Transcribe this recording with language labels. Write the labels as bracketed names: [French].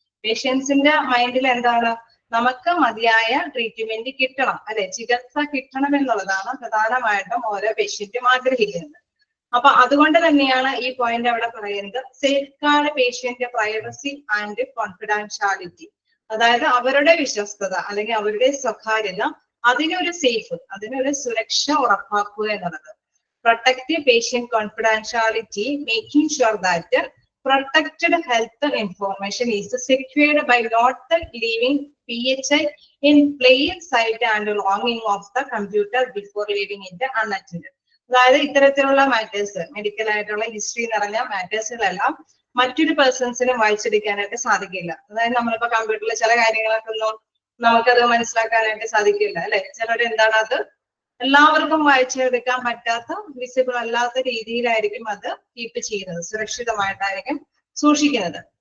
[Malayalam] പേഷ്യൻസിന്റെ മൈൻഡിൽ എന്താണ്? നമുക്ക് മതിയായ ട്രീറ്റ്മെന്റ് കിട്ടണം അല്ലെ, ചികിത്സ കിട്ടണം എന്നുള്ളതാണ് പ്രധാനമായിട്ടും ഓരോ പേഷ്യന്റും ആഗ്രഹിക്കുന്നത്. അപ്പൊ അതുകൊണ്ട് തന്നെയാണ് ഈ പോയിന്റ് അവിടെ പറയുന്നത് [English] Safeguard patient privacy and confidentiality. [Malayalam] അതായത് അവരുടെ വിശ്വസ്തത അല്ലെങ്കിൽ അവരുടെ സ്വകാര്യത, അതിനൊരു സേഫ്, അതിനൊരു സുരക്ഷ ഉറപ്പാക്കുക എന്നുള്ളത്. [English] Protect patient confidentiality, making sure that protected health information is secured by not leaving PHI in plain sight and longing of the computer before leaving it unattended. [Malayalam] അതായത് ഇത്തരത്തിലുള്ള മാറ്റേഴ്സ്, മെഡിക്കൽ ആയിട്ടുള്ള ഹിസ്റ്ററി നിറഞ്ഞ മാറ്റേഴ്സുകളെല്ലാം മറ്റൊരു പേഴ്സൺസിനും വായിച്ചെടുക്കാനായിട്ട് സാധിക്കില്ല. അതായത് നമ്മളിപ്പോ കമ്പ്യൂട്ടറിൽ ചില കാര്യങ്ങളൊക്കെ ഒന്നും നമുക്കത് മനസ്സിലാക്കാനായിട്ട് സാധിക്കില്ല അല്ലെ. ചിലർ എന്താണ് അത് എല്ലാവർക്കും വായിച്ചെടുക്കാൻ പറ്റാത്ത, വിസിബിൾ അല്ലാത്ത രീതിയിലായിരിക്കും അത് കീപ്പ് ചെയ്യുന്നത്, സുരക്ഷിതമായിട്ടായിരിക്കും സൂക്ഷിക്കുന്നത്.